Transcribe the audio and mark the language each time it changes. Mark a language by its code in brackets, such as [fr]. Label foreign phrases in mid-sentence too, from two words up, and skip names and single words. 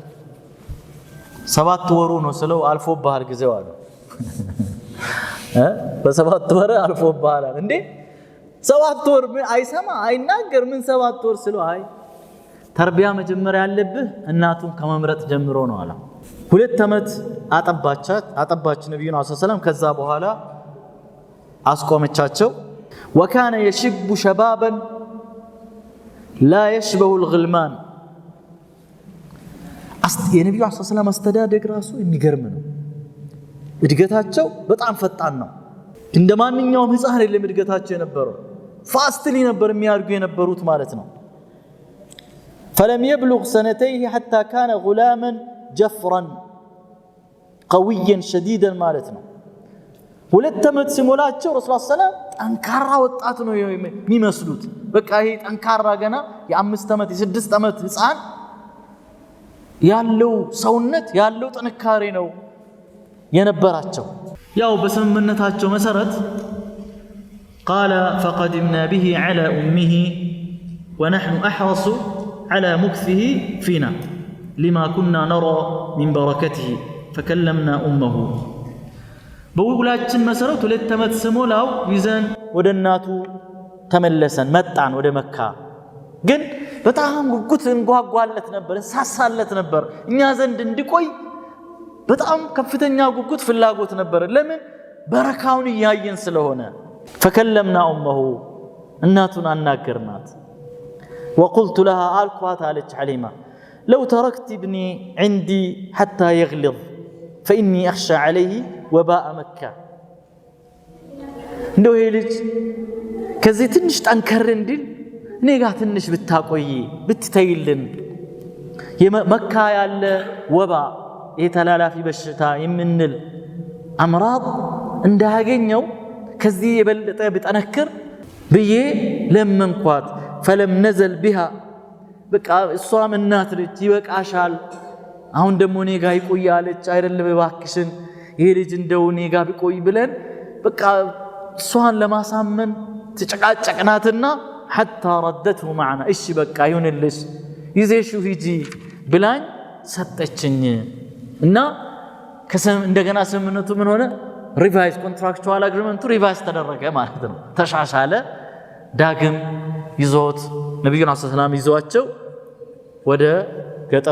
[am] 7 ወሩ ነው ስለው አልፎብሃል ጊዜው አለ በ7 ወር አልፎብሃል እንዴ 7 ወር አይሰማ አይናገር ምን 7 ወር ስለው አይ ተርቢያ መጀመር ያለብህ እናቱን ከመምረጥ ጀምሮ ነው አለ 2 አመት አጠባች ነብዩ [ar] صلى الله عليه وسلم [am] ከዛ በኋላ አስቆመቻቸው [ar] وكان يشب شبابا لا يشبه الغلمان [am] የነብዩ [ar] صلى الله عليه وسلم [am] አስተዳደግ ራሱ የሚገርም ነው እድገታቸው በጣም ፈጣን ነው እንደማንኛውም ህፃን የለም እድገታቸው የነበረው ፋስትሊ ነበር የሚያድጉ የነበሩት ማለት ነው [ar] فلم يبلغ سنتيه حتى كان غلاما جفرا قويا شديدا [am] ማለት ነው ሁለት ዓመት ሲሞላቸው [ar] رسول الله صلى الله [am] ጠንካራ ወጣት ነው የሚመስሉት በቃ ይሄ ጠንካራ ገና የ5 ዓመት የ6 ዓመት ህፃን ያለው ሰውነት ያለው ጥንካሬ ነው የነበራቸው ያው በስምምነታቸው መሰረት [ar] قال فقدمنا به على امه ونحن احرص على مكثه فينا لما كنا نرى من بركته فكلمنا امه [am] በውላችን መሰረት ሁለት ዓመት ሲሞላው ይዘን ወደ እናቱ ተመለሰን መጣን ወደ መካ ግን በጣም ጉጉት እንጓጓለት ነበር እንሳሳለት ነበር እኛ ዘንድ እንዲቆይ በጣም ከፍተኛ ጉጉት ፍላጎት ነበር ለምን በረካውን ያያየን ስለሆነ [ar] فكلمنا امه [am] እናቱን አናገርናት [ar] وقلت لها القوات على حليمه لو تركت ابني عندي حتى يغلظ فاني اخشى عليه وباء مكه [am] እንደው ይሄ ልጅ ከዚህ ትንሽ ጠንከር እንዲል እኔ ጋር ትንሽ ብታቆይ ብትተይልን የመካ ያለ ወባ የተላላፊ በሽታ የምንል አምራድ እንዳያገኘው ከዚህ የበለጠ ቢጠነክር ብዬ ለመንኳት [ar] فلم نزل بها [am] በቃ እሷም እናት ልጅ ይበቃሻል አሁን ደሞ እኔ ጋር ይቆያለች አይደለም ባክሽን ይሄ ልጅ እንደው እኔ ጋር ቢቆይ ብለን በቃ እሷን ለማሳመን ተጨቃጨቅናትና [ar] حتى ردته [am] معنا እሺ በቃ ይሁንልሽ ይዘሽው ሂጂ ብላኝ ሰጠችኝ እና እንደገና ስምምነቱ ምን ሆነ [en] revise contractual agreement revise [am] ተደረገ ማለት ነው ተሻሻለ ዳግም ይዞት ነብዩ [ar] صلى الله عليه وسلم [am] ይዟቸው ወደ ገጠሩ